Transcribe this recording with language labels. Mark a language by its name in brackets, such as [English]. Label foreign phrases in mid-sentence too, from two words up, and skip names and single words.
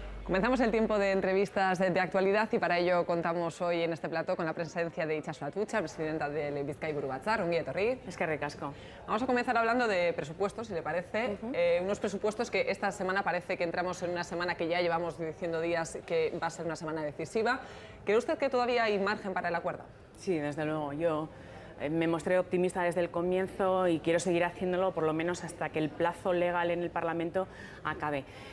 [Spanish] Comenzamos el tiempo de entrevistas de actualidad y para ello contamos hoy en este plató con la presencia de Itxaso Atutxa, presidenta del Bizkaiburu Batzar. [Basque] Ongi etorri. Eskerrik asko. [Spanish] Vamos a comenzar hablando de presupuestos, si le parece. Unos presupuestos que esta semana parece que entramos en una semana que ya llevamos diciendo días que va a ser una semana decisiva. ¿Cree usted que todavía hay margen para el acuerdo? Sí, desde luego. Yo me mostré optimista desde el comienzo y quiero seguir haciéndolo por lo menos hasta que el plazo legal en el Parlamento acabe.